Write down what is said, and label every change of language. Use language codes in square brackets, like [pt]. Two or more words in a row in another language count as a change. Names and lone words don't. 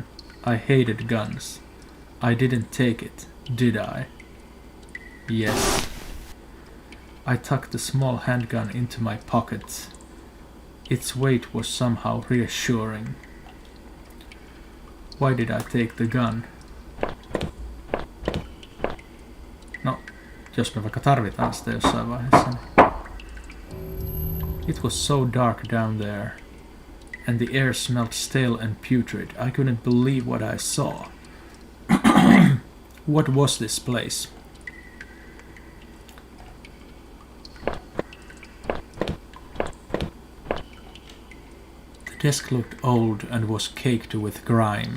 [en] I hated guns. I didn't take it, did I? Yes. I tucked the small handgun into my pocket. Its weight was somehow reassuring. Why did I take the gun? [fi] No, jos me vaikka tarvitaan sitä jossain vaiheessa. [en] It was so dark down there, and the air smelled stale and putrid. I couldn't believe what I saw. What was this place? The desk looked old and was caked with grime.